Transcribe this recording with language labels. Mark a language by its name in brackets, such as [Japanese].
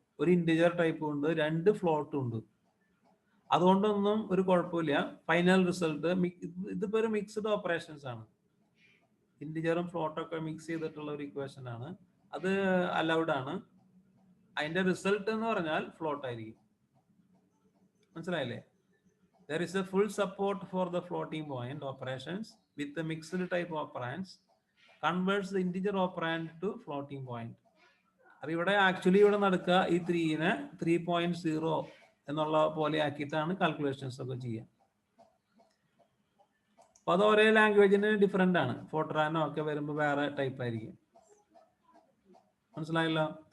[Malayalam] ഒരു ഇന്റീജർ ടൈപ്പും ഉണ്ട്, 2 ഫ്ലോട്ടും ഉണ്ട്. അതുകൊണ്ടൊന്നും ഒരു കുഴപ്പമില്ല. ഫൈനൽ റിസൾട്ട് ഇതിപ്പോ ഒരു മിക്സ്ഡ് ഓപ്പറേഷൻസ് ആണ്. ഇന്റിജറും ഫ്ലോട്ടും ഒക്കെ മിക്സ് ചെയ്തിട്ടുള്ള ഒരു ഇക്വേഷൻ ആണ്. അത് അലൗഡ് ആണ്. അതിന്റെ റിസൾട്ട് എന്ന് പറഞ്ഞാൽ ഫ്ലോട്ട് ആയിരിക്കും. മനസ്സിലായില്ലേ? [English] There is a full support for the floating point operations with the mixed type operands. Converts the integer operand to floating point. [Malayalam] അപ്പൊ ഇവിടെ ആക്ച്വലി ഇവിടെ നടക്കുക ഈ 3നെ 3.0 എന്നുള്ള പോലെ ആക്കിയിട്ടാണ് കാൽക്കുലേഷൻസ് ഒക്കെ ചെയ്യുക. അപ്പൊ അത് ഒരേ ലാംഗ്വേജിന് ഡിഫറെന്റ് ആണ്. ഫോർട്രാനോ ഒക്കെ വരുമ്പോൾ വേറെ ടൈപ്പ് ആയിരിക്കും. മനസ്സിലായല്ലോ?